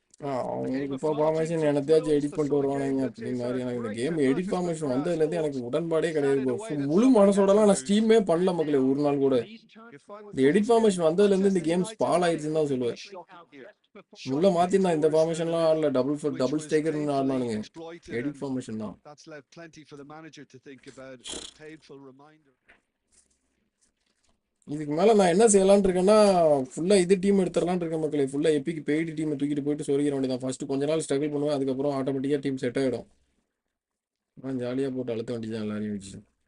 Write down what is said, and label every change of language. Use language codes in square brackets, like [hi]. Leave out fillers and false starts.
[ta] அவங்களுக்கு இப்போ formation எனத்தையாச்சும் edit பண்ணிட்டு வருவானுங்க அப்படின்னு மாதிரி. எனக்கு இந்த கேம் எடிட் ஃபார்மேஷன் வந்ததுலேருந்து எனக்கு உடன்பாடே கிடையாது. முழு மனசோடலாம் நான் ஸ்டீமே பண்ணல மக்களே ஒரு நாள் கூட. இந்த எடிட் ஃபார்மேஷன் வந்ததுலேருந்து இந்த கேம் ஸ்பால் ஆயிடுச்சுன்னு தான் சொல்லுவேன். உள்ள மாத்திருந்தான் இந்த ஃபார்மேஷன்லாம் ஆடல. டபுள் ஸ்ட்ரைக்கர்னு ஆடினானுங்க. எடிட் ஃபார்மேஷன் தான். [en] That's left plenty for the manager to think about. Painful reminder. [ta] இதுக்கு மேலே நான் என்ன செய்யலான்னு இருக்கேன்னா ஃபுல்லாக இது டீம் எடுத்துடலான்னு இருக்கேன் மக்களே. ஃபுல்லாக எப்பிக்கு பெய்டு டீமை தூக்கிட்டு போயிட்டு சொருகிற வேண்டியதான். ஃபஸ்ட்டு கொஞ்ச நாள் ஸ்ட்ரகிள் பண்ணுவேன். அதுக்கப்புறம் ஆட்டோமேட்டிக்காக டீம் செட் ஆகிடும். நான் ஜாலியாக போட்டு அழுத்த வேண்டியதான் எல்லாரையும் வச்சு.